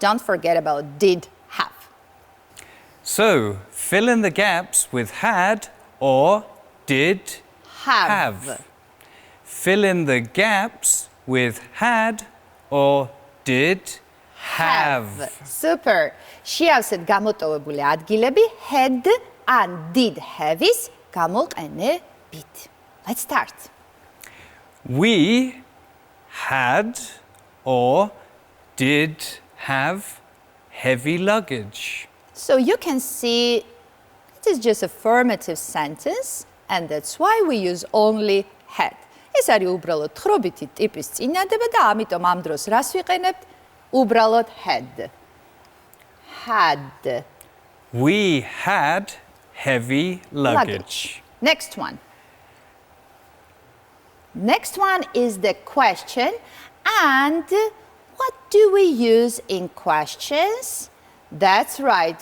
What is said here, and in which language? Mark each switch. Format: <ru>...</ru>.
<en>Don't forget about did have. So, fill in the gaps with had or did have. Fill in the gaps with had or did have. Super.</en> <ka>შეავსეთ გამოტოვებული ადგილები had and did have-ის გამოყენებით.</ka> <en>Let's start. We had or did have heavy luggage. So you can see it is just affirmative sentence and that's why we use only had.</en> <ka>ეს არის უბრალოდ თხრობითი ტიპის წინადადება და ამიტომ ამ დროს რას ვიყენებთ? უბრალოდ had.</ka> <en>Had. We had heavy luggage. Next one. Next one is the question. And what do we use in questions? That's right.</en>